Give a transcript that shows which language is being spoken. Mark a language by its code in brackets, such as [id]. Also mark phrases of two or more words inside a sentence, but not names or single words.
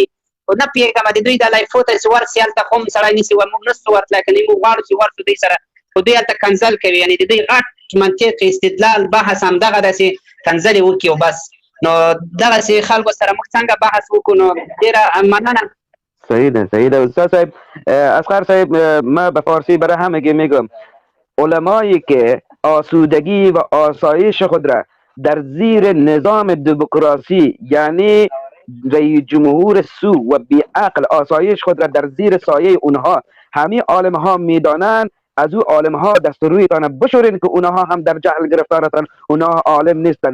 [ps] خو نه پوهېږم د دوی د لایفو ته چې ورسي هلته خو هم سړی نیسي، موږ نشو ورتلی، که موږ غواړو چې ورسو دوی سره، خو دوی هلته کنځل کوي، یعنې د دوی غټ منطق استدلال بحث همدغه داسې کنځلې وکړي او بس. نو دغسې خلکو سره موږ څنګه بحث وکړو؟ نو ډېره مننه. صحیح ده استاد صاحب. [fa] اصغر صاحب ما به فارسی برای همگی میگم، علمایی که آسودگی و آسایش خود را در زیر نظام دموکراسی، یعنی رئیس جمهور سو و بیعقل آسایش خود را در زیر سایه اونها همین عالم ها میدانند، از او عالم ها دست رویتان بشورین که اونها هم در جهل گرفتارتن، اونها عالم نیستن.